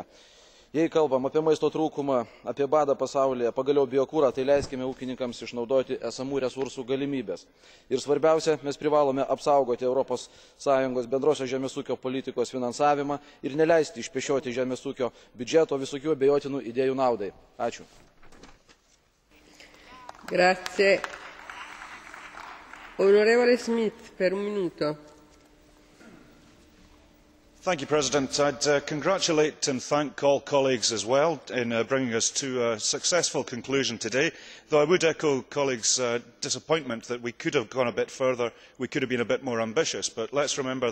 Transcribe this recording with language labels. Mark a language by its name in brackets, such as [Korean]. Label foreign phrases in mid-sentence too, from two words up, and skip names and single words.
[Lithuanian] Jei kalbam apie maisto trūkumą, apie badą pasaulyje, pagaliau biokurą, tai leiskime ūkininkams išnaudoti esamų resursų galimybės. Ir svarbiausia, mes privalome apsaugoti Europos Sąjungos bendrosios žemės ūkio politikos finansavimą ir neleisti išpešioti žemės ūkio biudžeto visokių abejotinų idėjų naudai. Ačiū. [Italian] Grazie. Onorevole Smith, per un minuto. [English] Thank you, President. I'd congratulate and thank all colleagues as well in bringing us to a successful conclusion today, though I would echo colleagues' disappointment that we could have gone a bit further, we could have been a bit more ambitious, but let's remember that